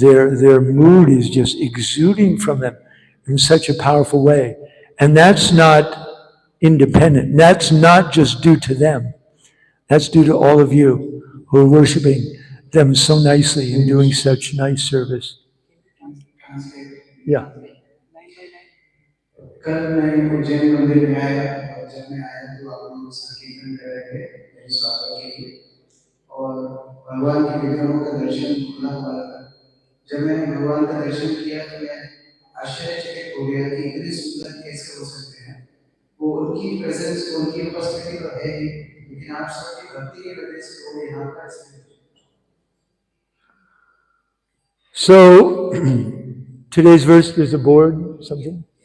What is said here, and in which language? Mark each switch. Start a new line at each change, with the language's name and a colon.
English: Their mood is just exuding from them in such a powerful way. And that's not independent. That's not just due to them. That's due to all of you who are worshiping them so nicely and doing such nice service. Yeah.
Hindi: कल मैं उज्जैन मंदिर में आया और जब मैं आया तो आप लोग संकीर्तन कर रहे थे मेरे स्वागत के लिए और भगवान के विग्रहों का दर्शन खुला हुआ था। जब मैंने भगवान का दर्शन किया तो मैं आश्चर्यचकित हो गया कि इतने सुंदर कैसे हो सकते हैं। वो उनकी प्रेजेंस, उनकी उपस्थिति तो है ही, लेकिन आप सबकी भक्ति की वजह से वो यहाँ पर हैं।
English: So today's verse, there's a board, something.